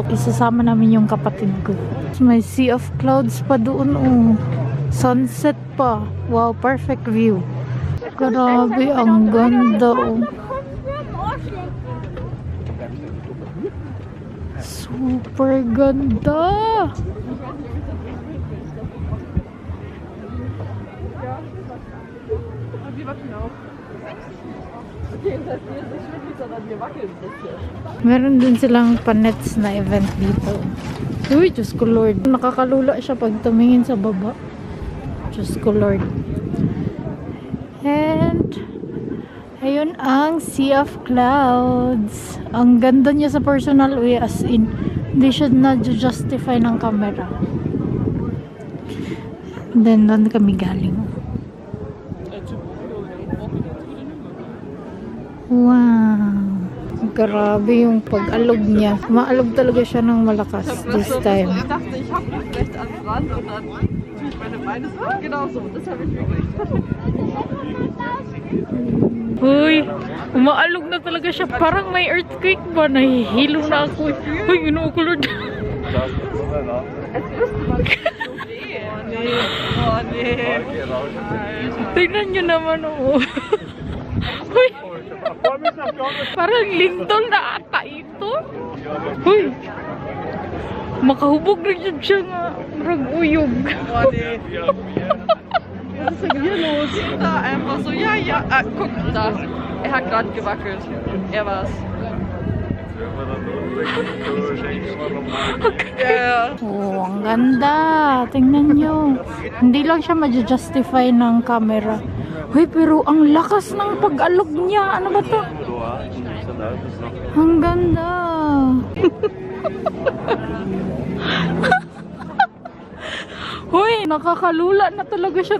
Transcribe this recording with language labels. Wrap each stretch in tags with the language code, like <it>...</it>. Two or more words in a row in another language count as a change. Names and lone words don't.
<tl>Isasama namin yung kapatid ko. May</tl> <en>sea of clouds</en> <tl>pa doon.</tl> <en>Oh. Sunset pa. Wow, perfect view.</en> <tl>Grabe, ang ganda. Oh. Super ganda.</tl> <de>Wir wackeln auch. Okay, das heißt, wir sind nicht wirklich, sondern wir wackeln ein bisschen.</de> <tl>Meron din silang panets na event dito. Uy, Diyos ko Lord. Nakakalula siya pag tumingin sa baba. Diyos ko Lord. And ayun ang</tl> <en>Sea of Clouds.</en> <tl>Ang ganda niya sa</tl> <en>personal way, as in</en> <tl>hindi siya na-justify ng camera. Then doon kami galing. Wow. Grabe yung pag-alog niya. Maalog talaga siya ng malakas</tl> <en>this time.</en> <de>Ich dachte, ich hab mich recht ans Rand und dann tue ich meine Beine so. Genau so, das habe ich wirklich.</de> <tl>Uy, umaalog na talaga siya. Parang may earthquake ba? Nahihilo na ako. Uy, ginawa ko Lord.</tl> <de>Es müsste mal so gehen. Oh nee.</de> <tl>Tingnan nyo naman, oh. Uy, parang lindol na ata ito. Uy, makahubog na dyan siya nga. Rag-uyog.</tl> <de>Oh nee. Was ist denn hier los? Da einfach so, ja, ja. Guck, da. Er hat gerade gewackelt. Er war's. Ja.</de> <tl>Oh, ang ganda. Tingnan nyo. Hindi lang siya ma-justify ng camera. Uy, pero ang lakas ng pag-alog niya. Ano ba to? Ang ganda. Hoy, nakakalula na talaga siya.</tl>